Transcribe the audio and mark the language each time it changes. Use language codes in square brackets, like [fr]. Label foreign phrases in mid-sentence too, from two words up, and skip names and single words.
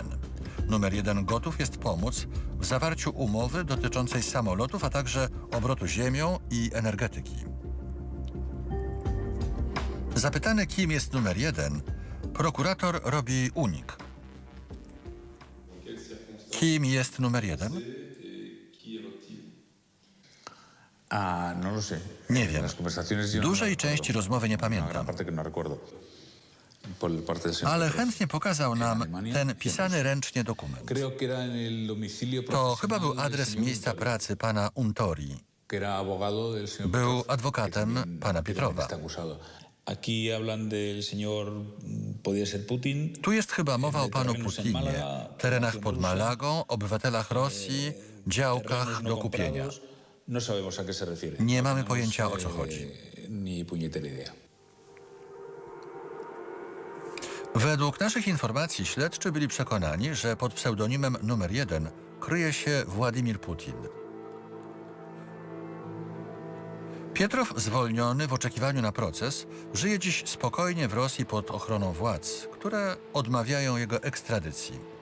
[pl] Numer 1 gotów jest pomóc w zawarciu umowy dotyczącej samolotów, a także obrotu ziemią i energetyki. Zapytany, kim jest numer 1, prokurator robi unik. Kim jest numer 1? [es] No lo sé. [pl] Nie wiem. [es] Las conversaciones yo no [pl] Dużej [es] recuerdo. [pl] części rozmowy nie [es] Una gran [pl] pamiętam. [es] parte que no recuerdo. Por parte del señor [pl] Ale [es] Petrov. [pl] chętnie pokazał nam [es] Alemania, [pl] ten pisany ręcznie dokument. [es] Creo que era en el domicilio [pl] To chyba był [es] profesional del [pl] adres [es] señor [pl] miejsca [es] Untori, [pl] pracy pana Untori. [es] que era abogado del señor [pl] Był [es] Petrov, [pl] adwokatem [es] que también- [pl] pana [es] que también [pl] Pietrowa. [es] está acusado. Aquí hablan del señor, podría ser Putin. [pl] Tu jest chyba mowa o panu Putinie, terenach pod Malagą, obywatelach Rosji, działkach [es] terrenos [pl] do [es] no [pl] kupienia. [es] Pues No sabemos a qué se refiere. [pl] Nie mamy [es] tenemos, [pl] pojęcia, o co chodzi. [es] Ni puñetera idea. [pl] Według naszych informacji śledczy byli przekonani, że pod pseudonimem numer 1 kryje się Władimir Putin. Pietrow, zwolniony w oczekiwaniu na proces, żyje dziś spokojnie w Rosji pod ochroną władz, które odmawiają jego ekstradycji.